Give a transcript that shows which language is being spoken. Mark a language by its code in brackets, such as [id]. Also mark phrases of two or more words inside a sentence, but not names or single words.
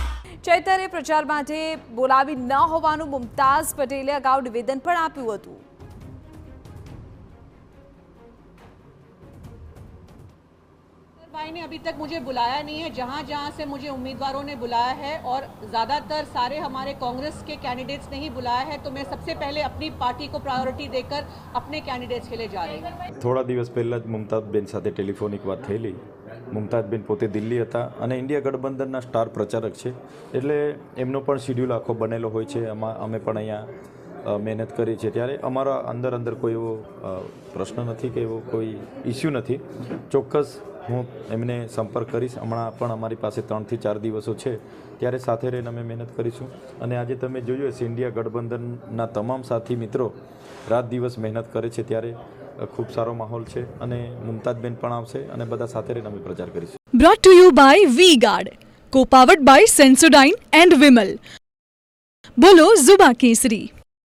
[gu] ચૈતરે પ્રચાર માટે બોલાવી ન હોવાનું મુમતાઝ પટેલે અગાઉ નિવેદન પણ આપ્યું હતું. [hi] भाई ने अभी तक मुझे बुलाया नहीं है. जहां जहां से मुझे उम्मीदवारों ने बुलाया है और ज़्यादातर सारे हमारे कांग्रेस के कैंडिडेट्स ने ही बुलाया है, तो मैं सबसे पहले अपनी पार्टी को प्रायोरिटी देकर अपने कैंडिडेट्स के लिए जा रही हूँ. [gu] થોડા દિવસ પહેલાં જ મુમતાઝબેન સાથે ટેલિફોનિક વાત થયેલી. મુમતાઝબેન પોતે દિલ્હી હતા અને ઇન્ડિયા ગઠબંધનના સ્ટાર પ્રચારક છે, એટલે એમનો પણ શિડ્યુલ આખો બનેલો હોય છે. અમે પણ અહીંયા મહેનત કરી છે, ત્યારે અમારા અંદર કોઈ એવો પ્રશ્ન નથી કે એવો કોઈ ઇસ્યુ નથી. ચોક્કસ હું એમને સંપર્ક કરીશ. હમણાં પણ અમારી પાસે 3 થી 4 દિવસો છે, ત્યારે સાથે રહીને અમે મહેનત કરીશું. અને આજે તમે જોયું હશે ઇન્ડિયા ગઠબંધનના તમામ સાથી મિત્રો રાત દિવસ મહેનત કરે છે, ત્યારે ખૂબ સારો માહોલ છે અને મુમતાઝબેન પણ આવશે અને બધા સાથે રહીને અમે પ્રચાર કરીશું. [en] Brought to you by V-Guard, co-powered by Sensodyne and Vimal. [gu] બોલો ઝુબા કેસરી.